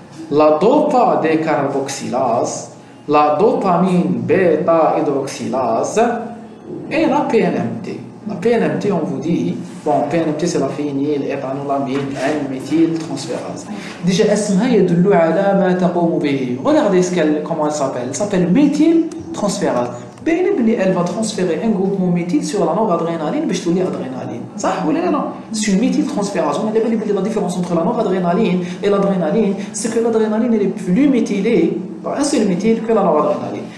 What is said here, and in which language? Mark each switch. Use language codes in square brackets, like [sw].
[fr] La dopa-décarboxylase, la dopamine bêta-hydroxylase et la PNMT. La PNMT, on vous dit, bon, PNMT c'est la phényléthanolamine N-méthyltransférase. [ar] Déjà, اسمها يدل على ما تقوم به. [fr] Regardez comment elle s'appelle. Elle s'appelle méthyltransférase. Elle va transférer un groupement méthyle sur la noradrénaline [ar] باش تولي [fr] adrénaline. [ar] صح ولا لا؟ [fr] C'est une méthyltransférase. On a dit la différence entre la noradrénaline et l'adrénaline, c'est que l'adrénaline elle est plus méthylée par un seul méthyle que la noradrénaline.